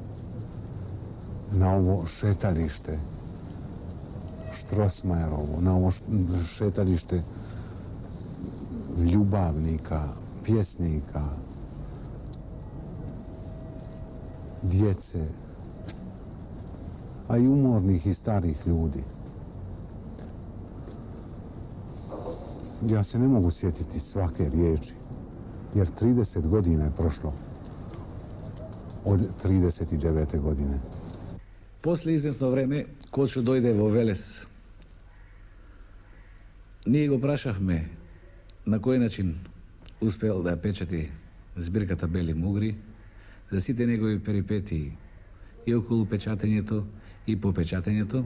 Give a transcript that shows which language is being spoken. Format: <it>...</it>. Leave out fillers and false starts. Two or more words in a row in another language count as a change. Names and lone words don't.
<hr>na ovo šetalište Štrosmajerovo, na ovo šetalište ljubavnika, pjesnika, djece, a i umornih i starih ljudi. Ja se ne mogu sjetiti svake riječi, jer 30 godina je prošlo od 39. godine.</hr> <mk>После известно време, Кочо дојде во Велес. Ние го прашавме на кој начин успел да печати збирката Бели мугри, за сите негови перипетии и околу печатењето и по печатењето.</mk>